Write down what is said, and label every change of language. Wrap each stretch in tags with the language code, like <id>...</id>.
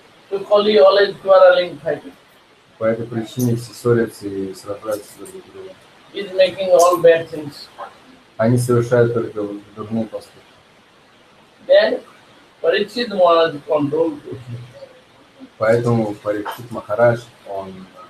<en>So Kali always quarreling, fighting.</en> <ru>По этой причине все ссорятся и сражаются друг с другом.</ru> <en>He is making all bad things.</en> <ru>Они совершают только дурные поступки.</ru> <en>Then Parikshit Maharaj controlled Krishna.</en> <ru>Поэтому Парикшит Махарадж, он</ru>